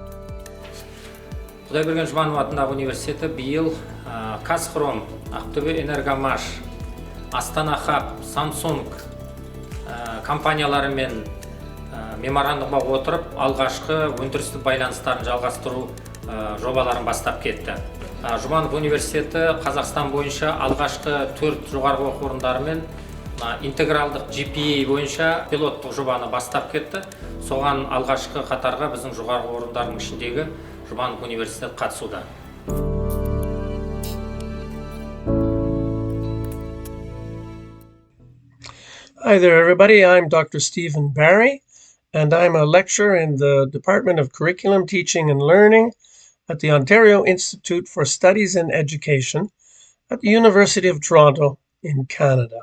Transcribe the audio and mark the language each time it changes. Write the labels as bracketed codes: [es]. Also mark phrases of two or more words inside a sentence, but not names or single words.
[kk] Құдайберген Жұбанов атындағы университеті биыл Қазхром, Ақтөбе Энергомаш, Астана Хаб, Samsung компанияларымен меморандумға отырып, алғашқы өндірістік байланыстарын жалғастыру жобаларын бастап кетті. Жұбанов университеті Қазақстан бойынша алғашқы 4 жоғарғы оқу орындарымен интегралдық GPA бойынша пилоттық жобаны бастап кетті. Соған алғашқы қатарға біздің жоғарғы орындардың ішіндегі Жұбанов университеті қатысуда. [en] Hi there, everybody. I'm Dr. Stephen Barry, and I'm a lecturer in the Department of Curriculum, Teaching and Learning at the Ontario Institute for Studies in Education at the University of Toronto in Canada.